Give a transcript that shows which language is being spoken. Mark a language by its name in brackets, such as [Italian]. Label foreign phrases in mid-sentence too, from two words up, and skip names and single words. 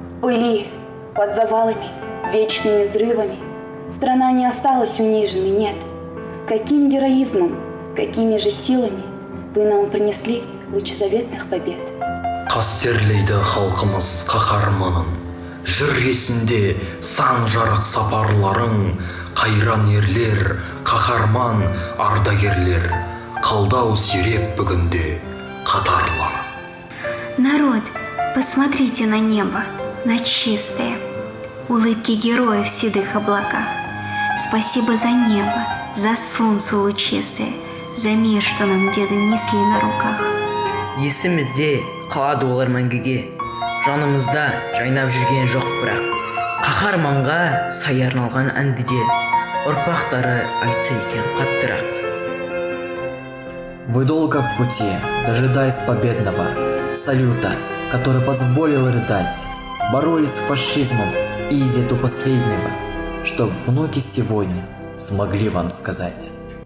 [Russian] пыли, под завалами, вечными взрывами. Страна не осталась униженной, нет. Каким героизмом, какими же силами вы нам принесли лучи заветных побед. [Kazakh] Қастерлейді халқымыз қаһарманын, жүр есінде сан жарық сапарларың, қайран ерлер, қаһарман ардагерлер, қалдау сүйреп бүгінде қатарлар. [Russian] Народ, посмотрите на небо, на чистое, улыбки героев в седых облаках. Спасибо за небо, за солнце лучистое, за мир, что нам деды несли на руках. [Kazakh] Есімізде қалады олар мәңгіге, жанымызда жайнап жүрген жоқ бірақ. Қаһарманға сай арналған әнді де ұрпақтары айтса екен қаттырақ. [Russian] Вы долго в пути, дожидаясь победного салюта, который позволил рыдать, боролись с фашизмом и идет у последнего, чтоб внуки сегодня смогли вам сказать.